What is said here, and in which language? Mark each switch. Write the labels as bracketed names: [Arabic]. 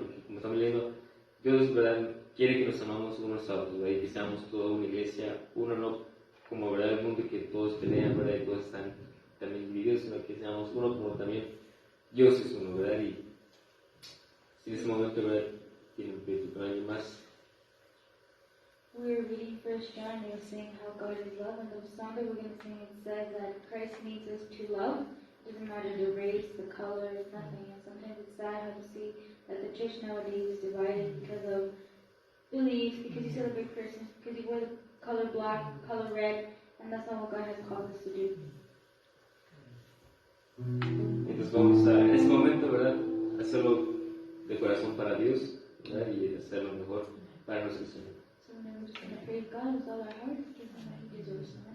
[Spanish] Porque como estamos leyendo, Dios, ¿verdad? Quiere que nos amamos unos a otros, ¿verdad? Y que seamos toda una iglesia, uno no como, ¿verdad? El mundo que todos pelean, ¿verdad? Y todos están también divididos, sino que seamos uno como también Dios es uno, ¿verdad? Y si en ese momento, ¿verdad? Tienen pleito con alguien más. [English] We were reading 1 John, and it was saying how God is love, and the song that we're going to sing, it says that Christ needs us to love. It doesn't matter the race, the color, nothing. And sometimes it's sad how to see that the church nowadays is divided because of beliefs, because you celebrate Christmas, because you wear the color black, color red, and that's not what God has called us to do. [Spanish] Entonces vamos a, en este momento, ¿verdad? Hacerlo de corazón para Dios, ¿verdad? Y hacerlo mejor. para nuestro Señor. [English] So then we're just going to praise God with all our hearts, give him what he deserves.